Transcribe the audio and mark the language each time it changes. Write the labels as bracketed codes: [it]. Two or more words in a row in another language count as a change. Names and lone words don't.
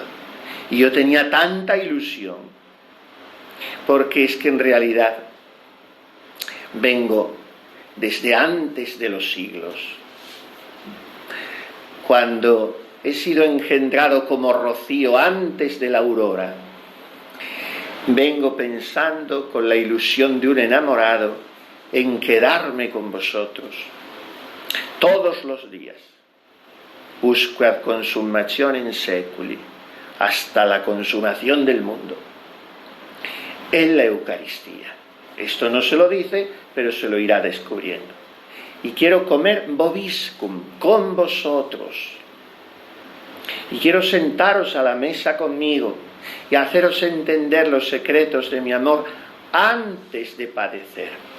[es] Y yo tenía tanta ilusión, porque es que en realidad vengo desde antes de los siglos, cuando he sido engendrado como rocío antes de la aurora. Vengo pensando con la ilusión de un enamorado en quedarme con vosotros todos los días. [la] Usqueat consummationem seculi, [es] hasta la consumación del mundo. En la Eucaristía. Esto no se lo dice, pero se lo irá descubriendo. Y quiero comer vobiscum, con vosotros. Y quiero sentaros a la mesa conmigo y haceros entender los secretos de mi amor antes de padecer.